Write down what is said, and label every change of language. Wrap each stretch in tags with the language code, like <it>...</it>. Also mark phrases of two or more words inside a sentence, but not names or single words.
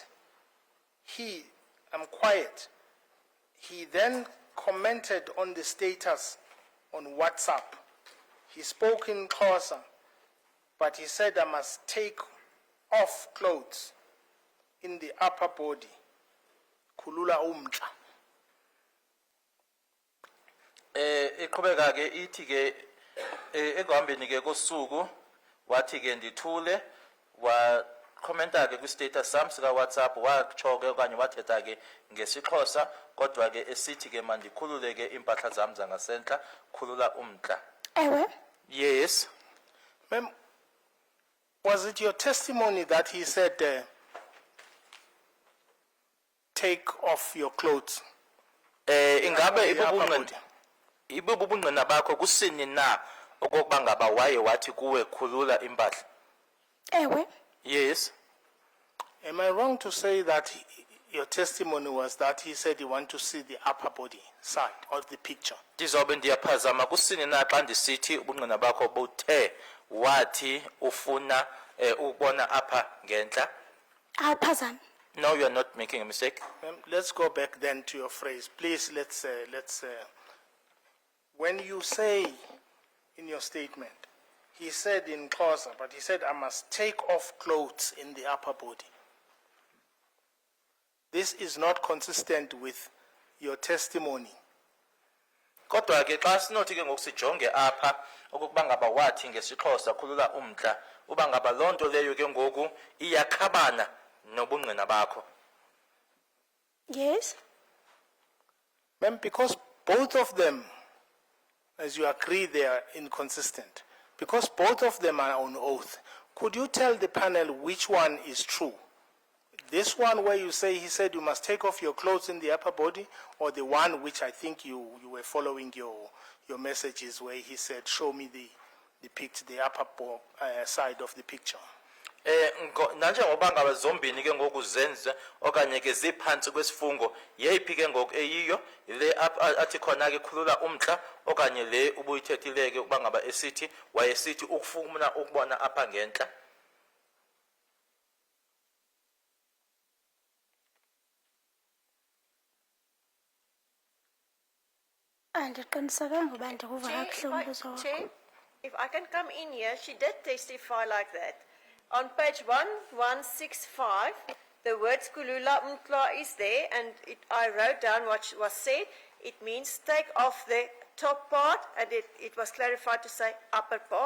<en>He then commented on the status on WhatsApp. He spoke in Xhosa, but he said I must take off clothes in the upper body.</en> <xh>Khulula umntla. Iqhubeka ke ithi ke ekuhambeni ke kosuku wathi ke ndithule wa commenta ke kwi status sami sika WhatsApp watsho ke okanye wathetha ke ngesiXhosa kodwa ke esithi ke mandikhulule ke impahla zami zangasentla khulula umntla. Ewe,</xh> <en>Yes. Ma'am, was it your testimony that he said, take off your clothes?</en> <xh>Ingabe</xh> <en>The upper</en> <xh>ibubungqina</xh> <en>body.</en> <xh>ibubungqina bakho kusini na okokuba ngaba waye wathi kuwe khulula impahla? ewe,</xh> <en>Yes. Am I wrong to say that your testimony was that he said he want to see the upper body side of the picture?</en> <xh>Ndizobe ndiyaphazama kusini na xa ndisithi ubungqina bakho buthe wathi ufuna ukubona apha ngentla? awuphazami.</xh> <en>No, you are not making a mistake. Ma'am, let's go back then to your phrase. Please, when you say in your statement, he said in Xhosa, but he said, I must take off clothes in the upper body. This is not consistent with your testimony.</en> <xh>Kodwa ke xa sinothi ke ngokusijonge apha okokuba ngaba wathi ngesiXhosa khulula umntla uba ngaba loo nto leyo ke ngoku iyakhabana nobungqina bakho.</xh> <en>Yes, Ma'am, because both of them, as you agree, they are inconsistent. Because both of them are on oath, could you tell the panel which one is true? This one where you say he said you must take off your clothes in the upper body, or the one which I think you were following your messages where he said, show me the upper side of the picture?</en> <xh>Nanje ngoba ngaba zombini ke ngoku zenze okanye ke ziphansi kwesifungo yeyiphi ke ngoku eyiyo le athi khona ke khulula umntla okanye le ubuyithethile ke uba ngaba esithi wayesithi ukufuna ukubona apha ngentla? andiqinisekanga uba ndikuva Chair, kakuhle umbuzo wakho.</xh> <en>Chair, if I can come in here, she did testify like that. On page 1165, the word</en> <xh>Kulula Umtla</xh> <en>is there, and I wrote down what was said. It means take off the top part, and it was clarified to say upper part.</en>